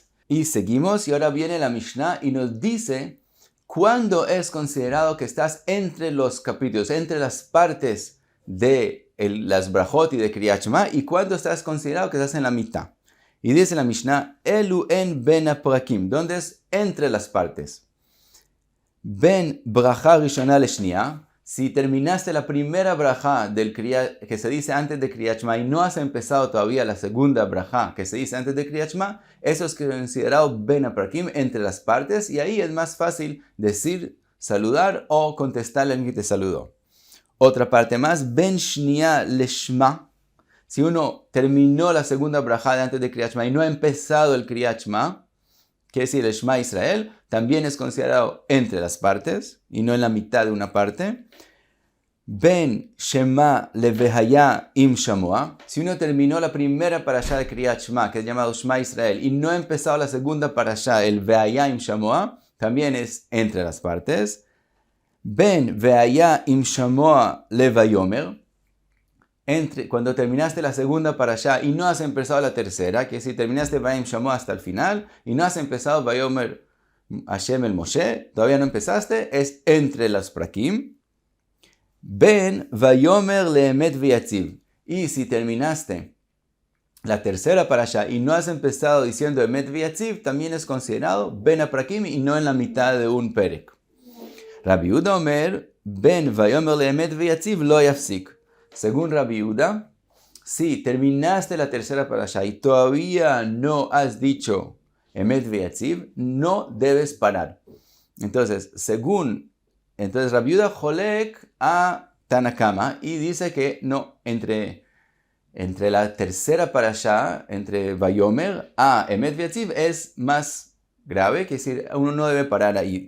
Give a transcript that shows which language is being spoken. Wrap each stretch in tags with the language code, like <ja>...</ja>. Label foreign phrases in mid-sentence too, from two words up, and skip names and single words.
<es>Y seguimos, y ahora viene la Mishnah y nos dice cuándo es considerado que estás entre los capítulos, entre las partes de las brachot y de Kriyat Shema, y cuándo estás considerado que estás en la mitad. Y dice la Mishnah,</es> <he>אלו הן בין הפרקים,</he> <es>¿dónde es entre las partes?</es> <he>בין ברכה ראשונה לשנייה,</he> <es>si terminaste la primera bracha que se dice antes de Kriyat Shema y no has empezado todavía la segunda bracha que se dice antes de Kriyat Shema, eso es considerado</es> <he>בין הפרקים,</he> <es>entre las partes, y ahí es más fácil decir, saludar o contestarle a alguien que te saludó. Otra parte más,</es> <he>בין שנייה לשמע,</he> <es>si uno terminó la segunda bracha de antes de Kriyat Shema y no ha empezado el Kriyat Shema, que es decir, el Shema Israel, también es considerado entre las partes y no en la mitad de una parte.</es> <he>בין שמע לוהיה אם שמוע,</he> <es>si uno terminó la primera parashá de Kriyat Shema, que es llamado Shema Israel, y no ha empezado la segunda parashá, el vehaya im shamoa, también es entre las partes.</es> <he>בין והיה אם שמוע לויאמר,</he> <es>cuando terminaste la segunda parashá y no has empezado la tercera, que si terminaste Vayim Shamoa hasta el final y no has empezado Vayomer Hashem el Moshe, todavía no empezaste, es entre las prakim.</es> <he>בין ויאמר לאמת ויציב.</he> <es>Y si terminaste la tercera parasha y no has empezado diciendo emet v'yatziv, también es considerado</es> <he>בין הפרקים</he> <es>y no en la mitad de un perek.</es> <he>רבי יהודה אומר בין ויאמר לאמת ויציב לא יפסיק.</he> <es>Según Rabbi Yehuda, si terminaste la tercera parasha y todavía no has dicho emet v'yatziv, no debes parar. Entonces, Rabbi Yehuda</es> <he>חולק על תנא קמא</he> <es>y dice que no, entre la tercera parasha, entre Vayomer a Emet V'yatziv, es más grave, que es decir, uno no debe parar ahí.</es>